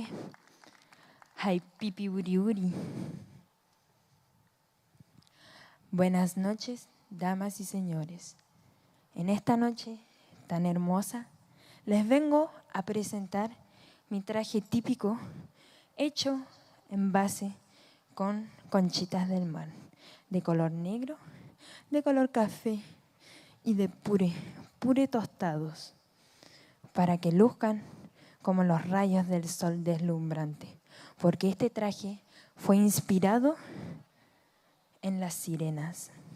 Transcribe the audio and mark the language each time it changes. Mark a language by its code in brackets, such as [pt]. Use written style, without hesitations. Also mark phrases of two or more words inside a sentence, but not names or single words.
[rap] Hay pipi uri uri. [es] Buenas noches, damas y señores. En esta noche tan hermosa, les vengo a presentar mi traje típico hecho en base con conchitas del mar, de color negro, de color café y de puré tostados, para que luzcan como los rayos del sol deslumbrante, porque este traje fue inspirado en las sirenas.